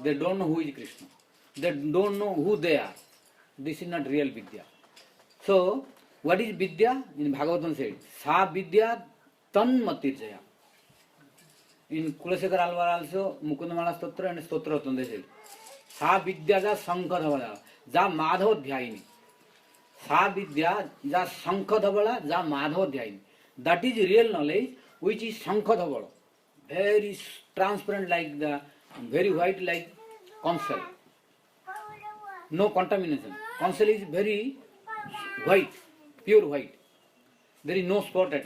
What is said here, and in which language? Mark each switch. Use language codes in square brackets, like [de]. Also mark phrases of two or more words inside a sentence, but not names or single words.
[en] They don't know who is Krishna. They don't know who they are. This is not real Vidya. So, what is Vidya? In Bhagavatam said, [sa] सा विद्या तन्मतिर्यया. [en] In Kulasekar Alvar also, Mukundamala Stotra and Stotra they said, [sa] सा विद्या या शङ्खधवला, या माधवध्यायिनी. सा विद्या या शङ्खधवला, या माधवध्यायिनी. [en] That is real knowledge, which is [sa] शङ्ख धवला. [en] Very transparent like the, very white like conch shell. No contamination. Conch shell is very white, pure white. There is no spot at all.